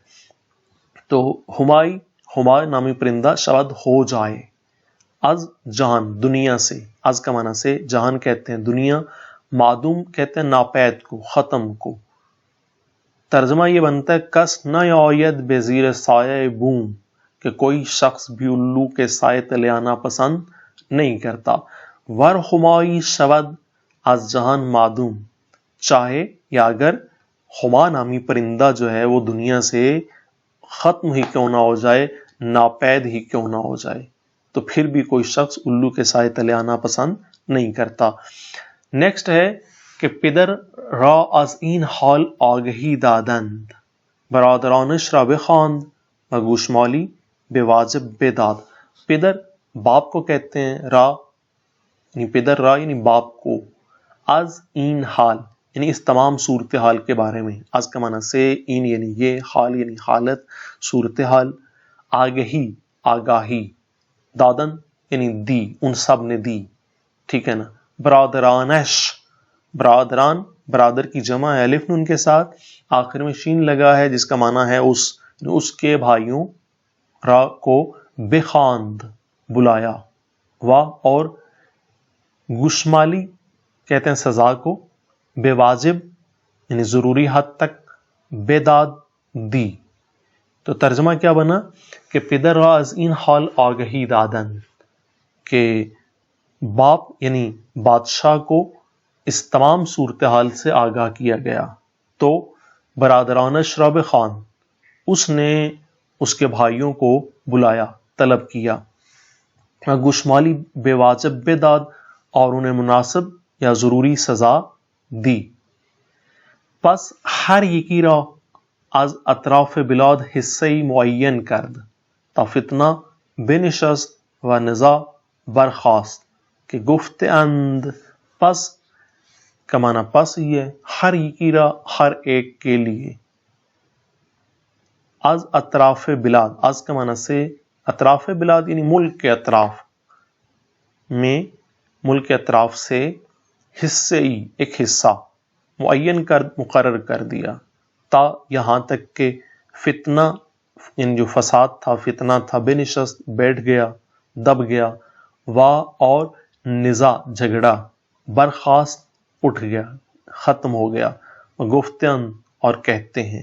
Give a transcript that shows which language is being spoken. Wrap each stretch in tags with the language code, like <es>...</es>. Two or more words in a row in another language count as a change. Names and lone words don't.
<ur>تو ہمائی, ہما نامی پرندہ شود ہو جائے,</ur> <fa>از جہان</fa> <ur>دنیا سے, از کا معنی سے, جہان کہتے ہیں دنیا, معدوم کہتے ہیں ناپید کو, ختم کو. ترجمہ یہ بنتا ہے</ur> <fa>کس نہ یعید بے زیر سایہ بوم</fa> <ur>کہ کوئی شخص بھی الو کے سائے تلے آنا پسند نہیں کرتا.</ur> <fa>ور ہمائی شود از جہان معدوم,</fa> <ur>چاہے یا اگر ہما نامی پرندہ جو ہے وہ دنیا سے ختم ہی کیوں نہ ہو جائے, ناپید ہی کیوں نہ ہو جائے, تو پھر بھی کوئی شخص الو کے سائے تلے آنا پسند نہیں کرتا. نیکسٹ ہے کہ</ur> <fa>پدر را از این حال آگہی دادند برادرانش را بخواند و گوشمالی بے واجب بے داد.</fa> <ur>پدر باپ کو کہتے ہیں, را یعنی</ur> <fa>پدر را</fa> <ur>یعنی باپ کو,</ur> <fa>از این حال</fa> <ur>یعنی اس تمام صورتحال کے بارے میں, از کا معنی سے, این یعنی یہ, حال یعنی حالت, صورتحال, آگہی آگاہی, دادن یعنی دی, ان سب نے دی, ٹھیک ہے نا. برادرانش, برادران برادر کی جمع ہے الف نون کے ساتھ, آخر میں شین لگا ہے جس کا معنی ہے اس کے بھائیوں, را کو بخواند بلایا, وا اور گوشمالی کہتے ہیں سزا کو,</ur> <fa>بے واجب</fa> <ur>یعنی ضروری حد تک,</ur> <fa>بے داد</fa> <ur>دی. تو ترجمہ کیا بنا کہ</ur> <fa>پدر را از این حال آگہی دادن</fa> <ur>کہ باپ یعنی بادشاہ کو اس تمام صورتحال سے آگاہ کیا گیا.</ur> <fa>تو برادرانش را بخواند,</fa> <ur>اس نے اس کے بھائیوں کو بلایا, طلب کیا.</ur> <fa>گوشمالی بے واجب بے داد</fa> <ur>اور انہیں مناسب یا ضروری سزا دی.</ur> <fa>پس ہر یکی را از اطراف بلاد حصہی معین کرد تا فتنہ بنشست و نزاع برخاست کہ گفت اند.</fa> <ur>پس کا معنی پس ہی ہے,</ur> <fa>ہر یکی را</fa> <ur>ہر ایک کے لیے,</ur> <fa>از اطراف بلاد, از</fa> <ur>کا معنی سے, اطراف بلاد یعنی ملک کے اطراف میں, ملک کے اطراف سے, حصے ہی ایک حصہ معین کر مقرر کر دیا, تا یہاں تک کہ فتنہ یعنی جو فساد تھا، فتنہ تھا، بے نشست بیٹھ گیا، دب گیا، وا اور نزاع جھگڑا، برخاست اٹھ گیا، ختم ہو گیا، گفتن اور کہتے ہیں.</ur>